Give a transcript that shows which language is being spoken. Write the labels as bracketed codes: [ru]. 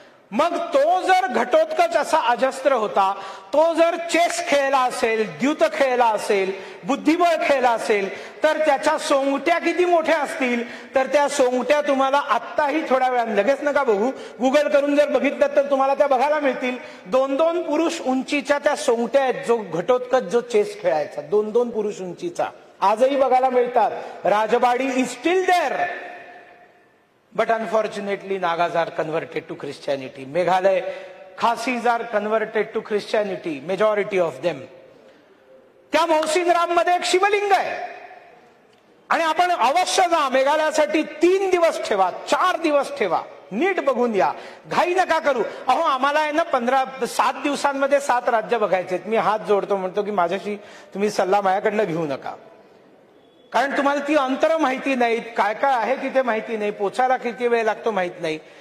[mr] मग तो जर घटोत्कच असा अजस्त्र होता, तो जर चेस खेळला असेल, द्यूत खेळला असेल, बुद्धिबळ खेळला असेल, तर त्याच्या सोंगट्या किती मोठ्या असतील, तर त्या सोंगट्या तुम्हाला आत्ताही थोड्या वेळात, लगेच नका बघू, गुगल करून जर बघितलं तर तुम्हाला त्या बघायला मिळतील. 2-2 पुरुष उंचीच्या त्या सोंगट्या आहेत, जो घटोत्कच जो चेस खेळायचा, 2-2 पुरुष उंचीचा, आजही बघायला मिळतात. [en] Rajbari is still there. But unfortunately, Nagas are converted to Christianity. Meghalaya Khasis are converted to Christianity. Majority of them. [mr] त्या मौसिनराम मध्ये एक शिवलिंग आहे आणि आपण अवश्य जा. मेघालयासाठी 3 दिवस ठेवा, 4 दिवस ठेवा, नीट बघून या, घाई नका करू. अहो आम्हाला आहे ना 7 दिवसांमध्ये 7 राज्य बघायचे. मी हात जोडतो, म्हणतो की माझ्याशी तुम्ही सल्ला माझ्याकडनं घेऊ नका, कारण तुम्हाला ती अंतर माहिती नाहीत, काय काय आहे तिथे माहिती नाही, पोचायला किती वेळ लागतो माहित नाही.